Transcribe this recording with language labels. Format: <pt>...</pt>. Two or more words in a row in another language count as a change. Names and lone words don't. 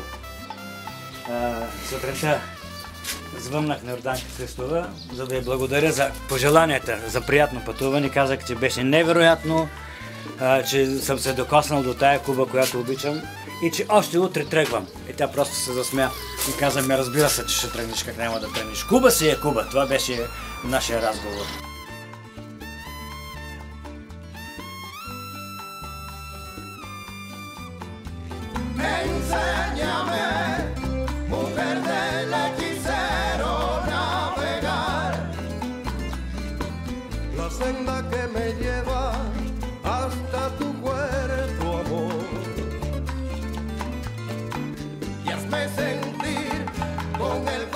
<bg>Сутринта звъннах на Йорданка Христова, за да я благодаря за пожеланията за приятно пътуване. Казах, че беше невероятно, че съм се докоснал до тая Куба, която обичам и че още утре тръгвам. И тя просто се засмя и каза ми, разбира се, че ще тръгнеш, как няма да тръгнеш. Куба си е Куба. Това беше нашия разговор.</bg> <es>Enséñame, mujer del hechicero, navegar la senda que me lleva hasta tu cuerpo, amor, y hazme sentir con el</es>